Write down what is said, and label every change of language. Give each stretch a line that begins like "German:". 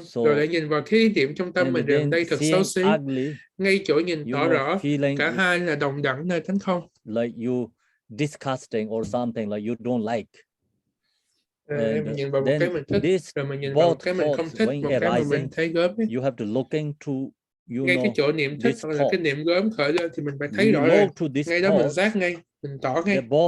Vietnamese: Rồi lại nhìn vào cái niệm trong tâm mình rằng đây thật xấu xí. Ngay chỗ nhìn tỏ rõ cả hai là đồng đẳng nơi thánh không.
English: Like you disgusting or something like you don't like.
Vietnamese: Mình nhìn vào một cái mình thích, rồi mình nhìn vào một cái mình không thích, một cái mà mình thấy gớm ấy.
English: You have to look into,
Vietnamese: ngay cái chỗ niệm thích hoặc là cái niệm gớm khởi lên thì mình phải thấy rõ ràng. Ngay đó mình giác ngay, mình tỏ ngay.